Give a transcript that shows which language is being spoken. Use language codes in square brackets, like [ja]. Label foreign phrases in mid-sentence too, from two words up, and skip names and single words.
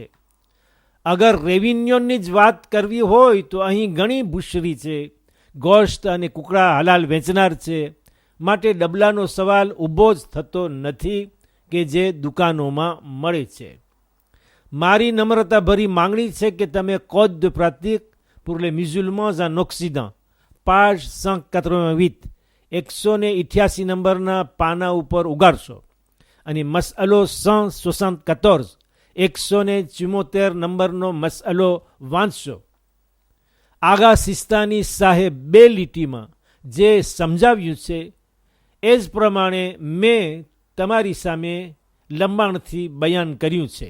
[gu] અગર રેવન્યુની જ વાત કરવી હોય તો અહીં ઘણી બુશરી છે, ગોશ્ત અને કુકડા હલાલ વેચનાર છે, માટે ડબલાનો સવાલ ઊભો જ થતો નથી કે જે દુકાનોમાં મળે છે. મારી નમ્રતાભરી માંગણી છે કે તમે કોડ [fr] de pratique pour les musulmans en Occident, [gu] page 188, 188 નંબરના પાના ઉપર ઉગાડશો અને મસઅલો 174, 174 નંબરનો મસઅલો વાંચશો. આગા સિસ્તાની સાહેબ 2 લીટીમાં જે સમજાવ્યું છે એ જ પ્રમાણે મેં તમારી સામે લંબાણથી બયાન કર્યું છે.